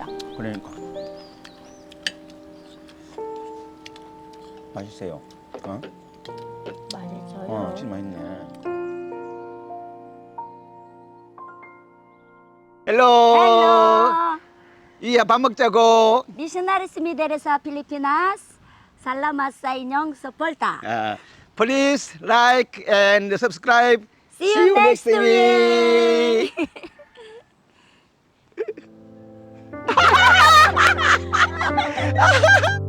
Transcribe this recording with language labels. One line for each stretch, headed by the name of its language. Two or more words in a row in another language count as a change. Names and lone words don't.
Korean: 그러니까 맛있어요. 어? 맛있어요. 진짜 맛있네. 헬로.
English: Hello.
Korean: 이야 밥 먹자고.
Filipino: Missionaries Middle sa Pilipinas. Salamat sa inyong suporta.
English: Please like and subscribe. See you next week.